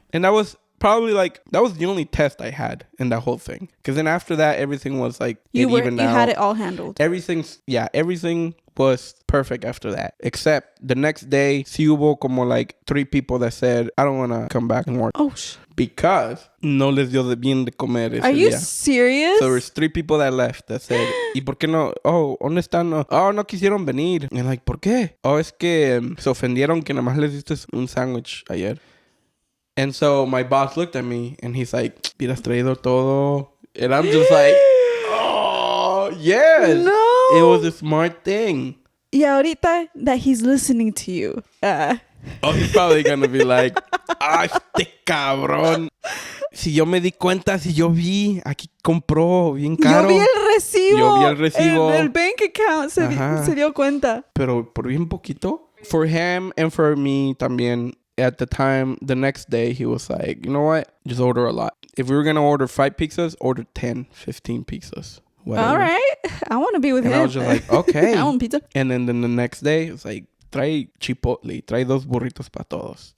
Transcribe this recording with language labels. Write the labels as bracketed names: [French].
[English] And that was probably like, that was the only test I had in that whole thing. Because then after that, everything was like, You evened out. had it all handled. Everything was perfect after that. Except the next day, [Spanish] sí hubo como [English] like 3 people that said, I don't want to come back and work. Oh, [Spanish] Because no les dio de bien de comer ese [English] Are you [Spanish] día. [English] serious? So there's 3 people that left that said, [Spanish] ¿y por qué no? Oh, ¿dónde están? Oh, no quisieron venir. [English] And like, [Spanish] ¿por qué? Oh, es que se ofendieron que nada más les diste un sándwich ayer. [English] And so my boss looked at me and he's like, [Spanish] hubieras traído todo. [English] And I'm just like, oh, yes. No. It was a smart thing. [Spanish] Y ahorita [English] that he's listening to you. Oh, he's probably going to be like, [Spanish] este cabrón. Si yo me di cuenta, si yo vi, aquí compró bien caro. Yo vi el recibo. En el bank account se dio cuenta. Pero por bien poquito. [English] For him and for me también. At the time, the next day, he was like, you know what? Just order a lot. If we were going to order 5 pizzas, order 10, 15 pizzas. Whatever. All right. I want to be with him. And I was just like, okay. I want pizza. And then the next day, it's like, [Spanish] trae chipotle. Trae 2 burritos para todos.